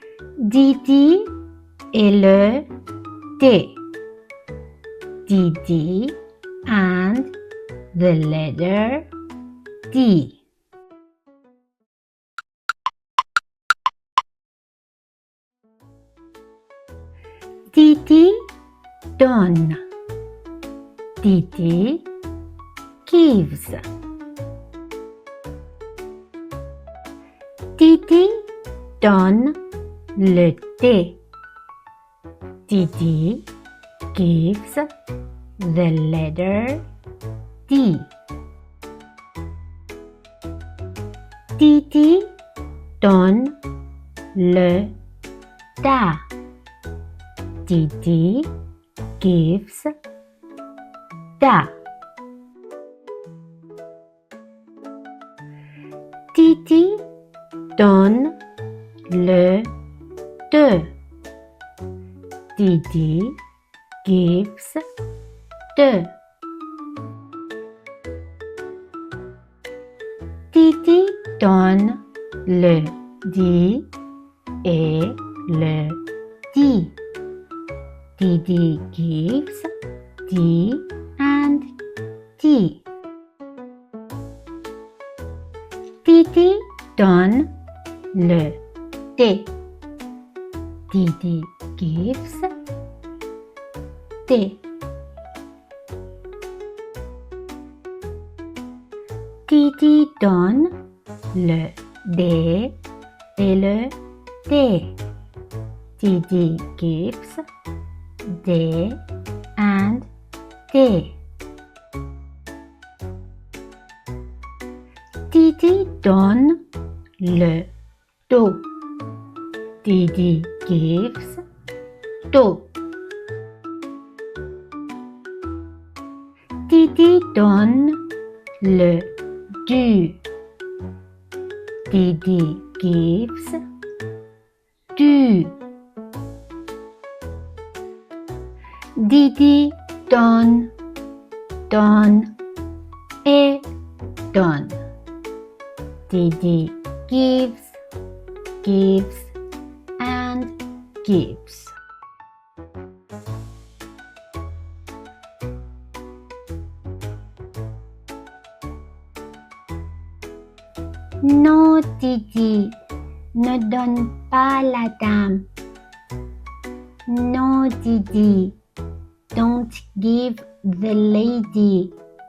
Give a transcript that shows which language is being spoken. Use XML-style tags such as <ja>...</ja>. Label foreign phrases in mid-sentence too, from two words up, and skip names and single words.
<fr>Didi et le D.</fr> <en>Didi and the letter D.</en> <fr>Didi donne.</fr> <en>Didi gives.</en> <fr>Didi donne le thé.</fr> <en>Didi gives the letter D.</en> <fr>Didi donne le da.</fr> <en>Didi gives da.</en> <fr>Didi donne le de.</fr> <en>Didi gives de.</en> <fr>Didi donne le di et le di.</fr> <en>Didi gives di and di.</en> <fr>Didi donne le thé.</fr> <en>Didi gives thé.</en> <fr>Didi donne le D et le D.</fr> <en>Didi gives D and D.</en> <fr>Didi donne le do.</fr> <en>Didi gives do.</en> <fr>Didi donne le du.</fr> <en>Didi gives du.</en> <fr>Didi donne et donne.</fr> <en>Didi gives and gives.</en> <fr>Non, Didi, ne donne pas la dame.</fr> <en>Non, Didi, don't give the lady.</en>